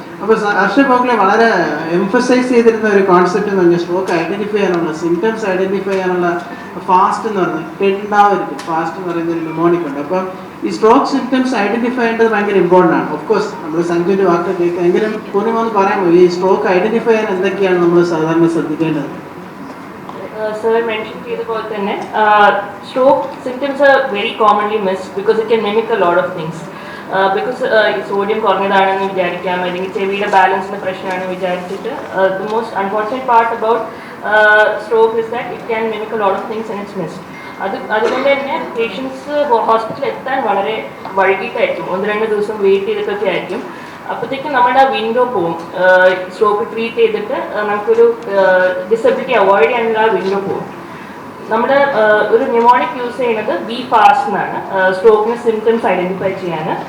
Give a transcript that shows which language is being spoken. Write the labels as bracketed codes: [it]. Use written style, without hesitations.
[ml] അപ്പോൾ ഹർഷ ഭോഗ്ലെ വളരെ എംഫസൈസ് ചെയ്തിരുന്ന ഒരു കോൺസെപ്റ്റ് എന്ന് പറഞ്ഞാൽ സ്ട്രോക്ക് ഐഡന്റിഫൈ ചെയ്യാനുള്ള, സിംറ്റംസ് ഐഡന്റിഫൈ ചെയ്യാനുള്ള ഫാസ്റ്റ് എന്ന് പറഞ്ഞാൽ ഉണ്ടാവരുത്. ഫാസ്റ്റ് എന്ന് പറയുന്ന ഒരു ന്യൂമോണിക് ഉണ്ട്. അപ്പോൾ ഈ സ്ട്രോക്ക് സിംറ്റംസ് ഐഡന്റിഫൈ ചെയ്യേണ്ടത് ഭയങ്കര ഇമ്പോർട്ടൻ്റ് ആണ്. ഓഫ് കോഴ്സ് നമ്മൾ സഞ്ജുവിൻ്റെ വാക്ക് കേൾക്കുക, എങ്കിലും പൂർണ്ണമാണെന്ന് പറയാമോ ഈ സ്ട്രോക്ക് ഐഡന്റിഫൈ ചെയ്യാൻ എന്തൊക്കെയാണ് നമ്മൾ സാധാരണ ശ്രദ്ധിക്കേണ്ടത്? [en] Sir mentioned [ml] ചെയ്ത പോലെ തന്നെ [en] stroke symptoms are very commonly missed because it can mimic a lot of things. Because [ml] sodium കുറഞ്ഞതാണെന്ന് വിചാരിക്കാം, അല്ലെങ്കിൽ ചെവിയുടെ ബാലൻസിൻ്റെ പ്രശ്നമാണെന്ന് വിചാരിച്ചിട്ട് [en] the most unfortunate part about stroke is that it can mimic a lot of things and it's missed. [ml] അതുകൊണ്ട് തന്നെ patients ഹോസ്പിറ്റലിൽ എത്താൻ വളരെ വൈകിട്ടായിരിക്കും, 1-2 ദിവസം വെയിറ്റ് ചെയ്തിട്ടൊക്കെ ആയിരിക്കും. അപ്പോഴത്തേക്കും നമ്മുടെ ആ വിൻഡോ പോവും. സ്ട്രോക്ക് ട്രീറ്റ് ചെയ്തിട്ട് നമുക്കൊരു ഡിസബിലിറ്റി അവോയ്ഡ് ചെയ്യാനുള്ള ആ വിൻഡോ പോവും. നമ്മുടെ ഒരു ന്യൂമോണിക് യൂസ് ചെയ്യുന്നത് ബി ഫാസ്റ്റ് എന്നാണ് സ്ട്രോക്കിന് സിംറ്റംസ് ഐഡൻറ്റിഫൈ ചെയ്യാൻ.